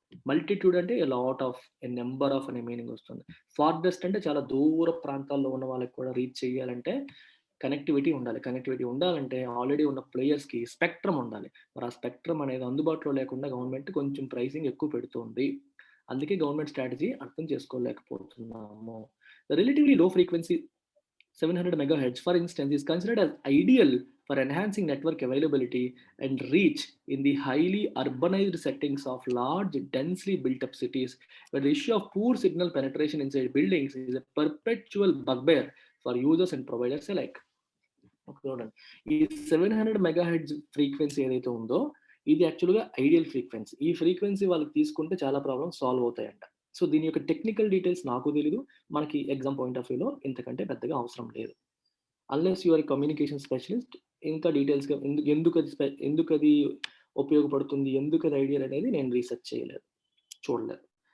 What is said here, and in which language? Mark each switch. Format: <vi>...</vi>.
<te>Multitude అంటే</te> <en>a lot of, a number of</en> <te>అనే meaning వస్తుంది. ఫార్దెస్ట్ అంటే చాలా దూర ప్రాంతాల్లో ఉన్న వాళ్ళకి కూడా రీచ్ చేయాలంటే కనెక్టివిటీ ఉండాలంటే ఆల్రెడీ ఉన్న ప్లేయర్స్కి స్పెక్ట్రమ్ ఉండాలి. మరి ఆ స్పెక్ట్రమ్ అనేది అందుబాటులో లేకుండా గవర్నమెంట్ కొంచెం ప్రైసింగ్ ఎక్కువ పెడుతుంది. అందుకే గవర్నమెంట్ స్ట్రాటజీ అర్థం చేసుకోలేకపోతున్నాము.</te> <en>Relatively low frequency 700 megahertz, for instance, is considered as ideal for enhancing network availability and reach in the highly urbanized settings of large, densely built up cities, where the issue of poor signal penetration inside buildings is a perpetual bugbear for users and providers alike.</en> <te>చూడండి, ఈ 700 megahertz frequency ఏదైతే ఉందో ఇది యాక్చువల్గా ideal frequency. ఈ frequency వాళ్ళకి తీసుకుంటే చాలా ప్రాబ్లమ్స్ సాల్వ్ అవుతాయంట. సో దీని యొక్క టెక్నికల్ డీటెయిల్స్ నాకు తెలీదు. మనకి ఎగ్జామ్ పాయింట్ ఆఫ్ వ్యూలో ఇంతకంటే పెద్దగా అవసరం లేదు.</te> <en>unless your communication specialist</en> <te>ఇంకా డీటెయిల్స్గా ఎందుకు అది ఉపయోగపడుతుంది, ఎందుకు అది ఐడియల్ అనేది నేను రీసెర్చ్ చేయలేదు, చూడలేదు.</te>